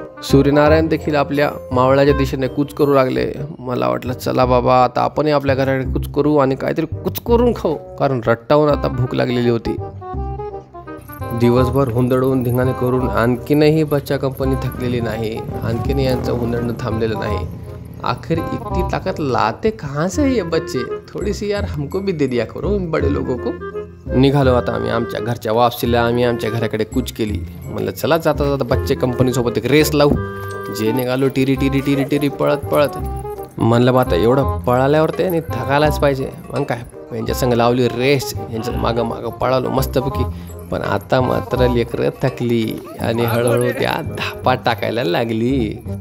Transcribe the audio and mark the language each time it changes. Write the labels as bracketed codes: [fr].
[mr] सूर्यनारायण देखील आपल्या मावळाच्या दिशेने कूच करू लागले. मला वाटलं चला बाबा आता आपणही आपल्या घराकडे कूच करू आणि काहीतरी कूच करून खाऊ, कारण रट्टावून आता भूक लागलेली होती. दिवसभर हुंदडून धिंगाणे करून आणखीनही बच्चा कंपनी थकलेली नाही. आणखीनही यांचं हुंदडणं थांबलेलं नाही. [hi] आखिर इतनी ताकत लाते कहाँ से ये बच्चे. थोडी सी यार हमको भी दे दिया करो बड़े लोगों को. [mr] निघालो आता आम्ही आमच्या घरच्या वापसीला. आम्ही आमच्या घराकडे कूच केली. म्हणलं चला जाता जाता बच्चे कंपनीसोबत एक रेस लावू. जे निघालो टिरी टिरी टिरी टिरी पळत पळत. म्हणलं बा आता एवढं पळाल्यावर ते आणि थकायलाच पाहिजे. मग काय यांच्या संग लावली रेस. यांच्या मागं मागं पळालो मस्तपैकी. पण आता मात्र लेकरं थकली आणि हळूहळू त्या धापा टाकायला लागली.